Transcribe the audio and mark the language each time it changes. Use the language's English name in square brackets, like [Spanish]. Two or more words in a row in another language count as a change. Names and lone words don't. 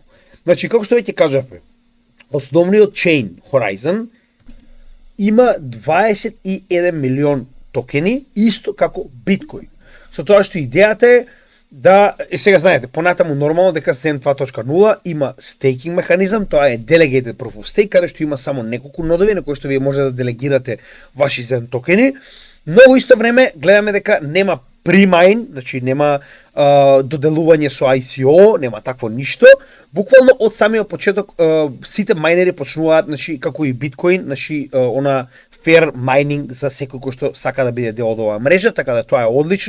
[Macedonian] Значи, како што веќе кажавме, основниот чейн Horizon има 21 милион токени, исто како биткоин. Со тоа што идејата е да, сега знаете, понатаму нормално дека Zen 2.0 има стейкинг механизам, тоа е [English] delegated proof of stake, [Macedonian] каде што има само неколку нодови на кои што вие може да делегирате ваши Zen токени, но во исто време гледаме дека нема pre-mine, значи нема доделување со ICO, нема такво ништо. Буквално од самиот почеток сите мајнери почнуваат, значи како и биткоин, значи она [English] fair mining [Macedonian] за секој кој што сака да биде дел од оваа мрежа, така да тоа е одлично.